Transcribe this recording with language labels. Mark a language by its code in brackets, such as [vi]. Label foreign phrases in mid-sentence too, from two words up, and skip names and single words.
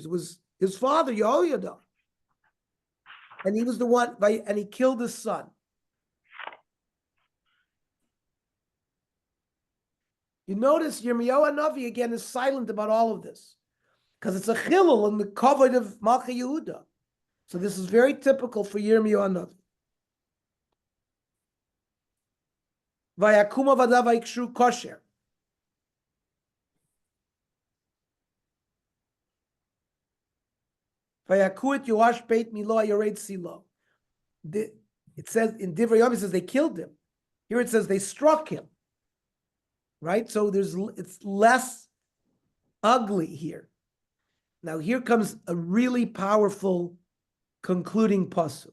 [en] It was his father, Yehoiada. And he was the one, and he killed his son. You notice Yirmiyahu Navi again is silent about all of this because it's a chilul in the kavod of Malchei Yehuda. So this is very typical for Yirmiyahu Navi. [he] ויקומו עבדיו ויקשרו קשר. ויכו את יואש בית מלא יורד סלא. [en] It says in Divrei Yom, it says they killed him. Here it says they struck him. Right? So it's less ugly here. Now here comes a really powerful concluding pasuk.